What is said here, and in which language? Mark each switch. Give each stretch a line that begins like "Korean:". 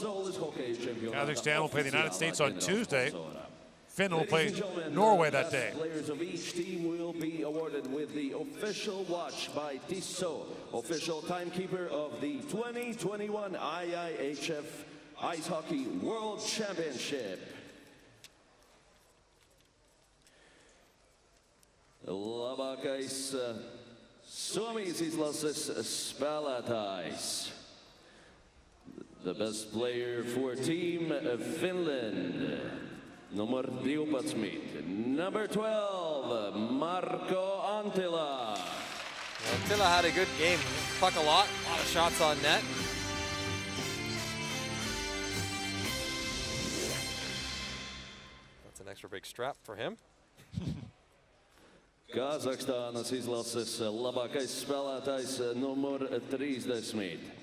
English: Kazakhstan will play the United States on Tuesday. Finland will play Norway that day. Players of each team will be awarded with the official watch by Tissot, official timekeeper of the 2021 IIHF Ice Hockey World Championship.
Latvian: Labākais Suomijas izlases spēlētājs.
English: The best player for Team Finland. Number 12, number 12, Marko Anttila. Anttila had a good game. Puck a lot of shots on net. That's an extra big strap for him.
Latvian: Kazakhstānas izlases labākais spēlētājs numur 30.